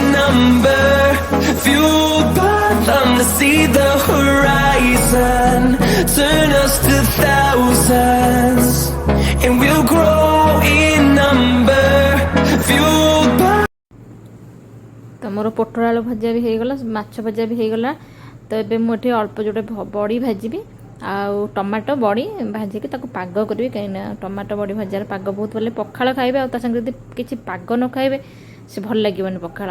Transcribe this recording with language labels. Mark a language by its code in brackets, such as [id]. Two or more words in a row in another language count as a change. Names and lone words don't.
[en] number, fueled by them to see the horizon, turn us to thousands. And we'll grow in number, fueled by. [or] ତ ମୋର ପୋଟଳ ଆଳୁ ଭଜା ବି ହେଇଗଲା, ମାଛ ଭଜା ବି ହେଇଗଲା। ତ ଏବେ ମୁଁ ଏଠି ଅଳ୍ପ ଯୋଉଟେ ବଡ଼ି ଭାଜିବି ଆଉ ଟମାଟୋ ବଡ଼ି ଭାଜିକି ତାକୁ ପାଗ କରିବି, କାହିଁକିନା ଟମାଟୋ ବଡ଼ି ଭଜାର ପାଗ ବହୁତ ଭଲ। ପଖାଳ ଖାଇବେ ଆଉ ତା ସାଙ୍ଗରେ ଯଦି କିଛି ପାଗ ନ ଖାଇବେ ସେ ଭଲ ଲାଗିବନି ପଖାଳ।